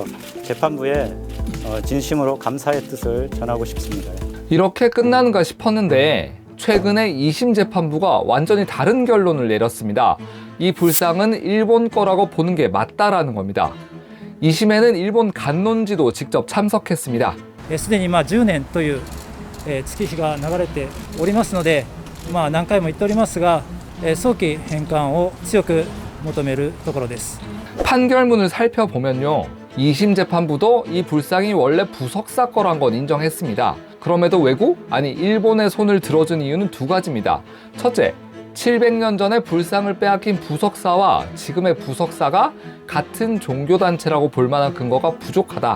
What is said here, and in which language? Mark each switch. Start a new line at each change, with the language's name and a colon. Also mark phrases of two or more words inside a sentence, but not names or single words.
Korean: 재판부에 진심으로 감사의 뜻을 전하고 싶습니다. 이렇게 끝나는가 싶었는데 최근에 2심 재판부가 완전히 다른 결론을 내렸습니다. 이 불상은 일본 거라고 보는 게 맞다라는 겁니다. 2심에는 일본 간논지도 직접 참석했습니다.
Japanese: すでに10年という月日が流れておりますので、何回も言っておりますが、早期返還を強く求めるところです。
Korean: 판결문을 살펴보면요, 2심 재판부도 이 불상이 원래 부석사 거란 건 인정했습니다. 그럼에도 외국, 아니 일본의 손을 들어준 이유는 두 가지입니다. 첫째, 700년 전에 불상을 빼앗긴 부석사와 지금의 부석사가 같은 종교단체라고 볼 만한 근거가 부족하다.